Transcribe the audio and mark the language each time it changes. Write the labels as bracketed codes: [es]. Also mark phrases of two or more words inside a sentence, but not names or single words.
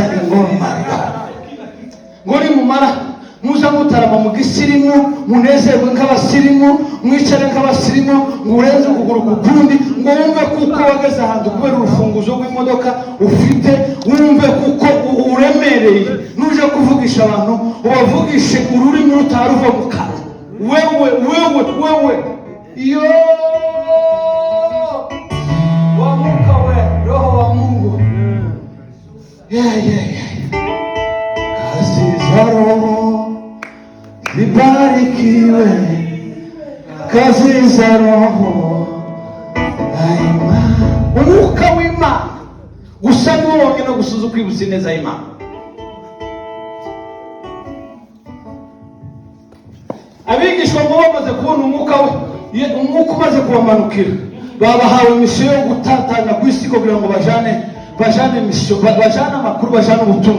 [rw] ingoma ngori mumara muza mutarama mu gisirimu munezerwe nk'abasirimu mwicare nk'abasirimu ngurenze ukuguru kukundi ngo wumve kuko wageze ahantu kubera urufunguzo rw'imodoka ufite wumve kuko uremereye nuje kuvugisha abantu ubavugishe ururimi rutaruva mu kanwa wewe yo [sw] wa Mungu we roho wa Mungu kazi za roho zibarikiwe kazi za roho [rw] umwuka w'Imana gusa niwo wonyine gusuza ukwibutsa ineza y'Imana. Abigishwa ngo bamaze kubona umwuka umaze kubamanukira, babahawe misiyo yo gutatanya ku isi kugira ngo bajane misiyo, bajane amakuru, bajane ubutumwa.